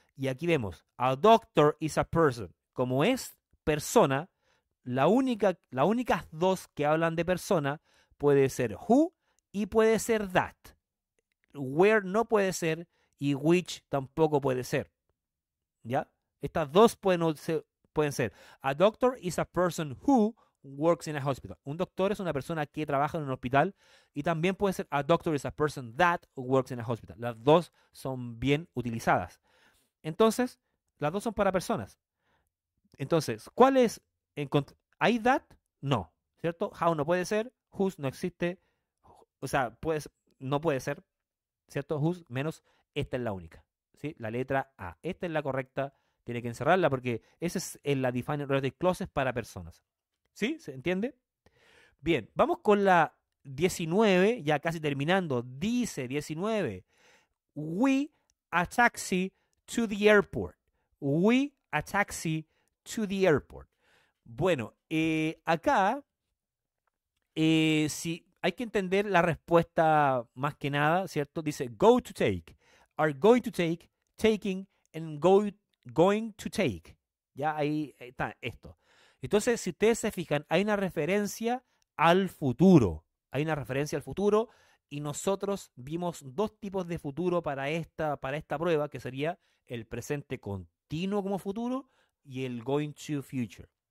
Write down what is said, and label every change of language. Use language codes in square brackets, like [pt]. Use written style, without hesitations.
[es] Y aquí vemos, [en] a doctor is a person. [es] Como es persona, las únicas 2 que hablan de persona puede ser who y puede ser that. Where no puede ser y which tampoco puede ser. ¿Ya? Estas 2 pueden ser. [en] A doctor is a person who works in a hospital. [es] Un doctor es una persona que trabaja en un hospital y también puede ser [en] a doctor is a person that works in a hospital. [es] Las 2 son bien utilizadas. Entonces, las 2 son para personas. Entonces, ¿cuál es? ¿Hay that? No, ¿cierto? How no puede ser, whose no existe, o sea, no puede ser, ¿cierto? Whose menos esta es la única, ¿sí? La letra A. Esta es la correcta, tiene que encerrarla porque esa es la defining relative clauses para personas. ¿Sí? ¿Se entiende? Bien, vamos con la 19, ya casi terminando. Dice [en] 19, we a taxi to the airport. We a taxi to the airport. [es] Bueno, acá si hay que entender la respuesta más que nada, ¿cierto? Dice [en] go to take, are going to take, taking, and going to take. [es] Ya ahí está esto. Entonces, si ustedes se fijan, hay una referencia al futuro. Hay una referencia al futuro y nosotros vimos 2 tipos de futuro para esta prueba, que sería el presente continuo como futuro y el going to future.